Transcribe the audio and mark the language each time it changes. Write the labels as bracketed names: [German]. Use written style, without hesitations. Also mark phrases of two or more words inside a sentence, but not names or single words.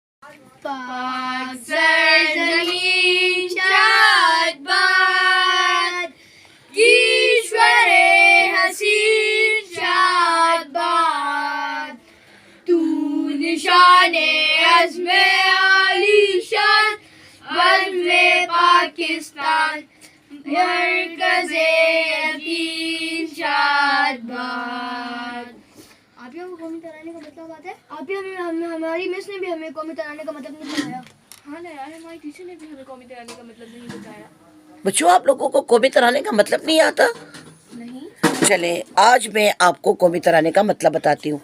[Urdu] پاک سرزمین شاد باد، کشور حسین شاد باد، تو نشان عزم عالی شان، عزم پاکستان، مرکز یقین شاد باد۔ آپ ہی ہمیں قومی ترانے کا مطلب آتا ہے؟ آپ ہی ہماری مس نے بھی ہمیں قومی ترانے کا مطلب نہیں بتایا۔ ہاں نا یار، ہماری ٹیچر نے بھی ہمیں قومی ترانے کا مطلب نہیں بتایا۔ بچوں آپ لوگوں کو قومی ترانے کا مطلب نہیں آتا؟ نہیں۔ چلیں آج میں آپ کو قومی ترانے کا مطلب بتاتی ہوں۔